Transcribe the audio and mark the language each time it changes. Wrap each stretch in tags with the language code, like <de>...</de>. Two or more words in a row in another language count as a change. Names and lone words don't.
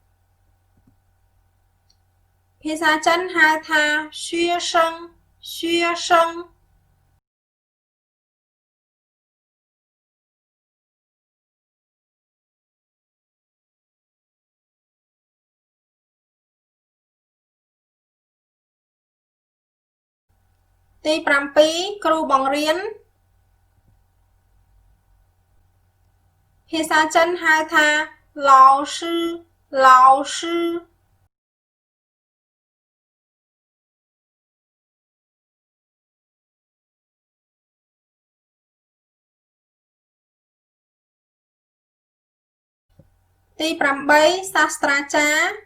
<km>ភាសាចិនហៅថា</km> <zh>学生学生</zh> <km>ទី7គ្រូបង្រៀន ភាសាចិនហៅថា</km> <zh>老师老师</zh> <km>ទី8សាស្ត្រាចារ្យ</km>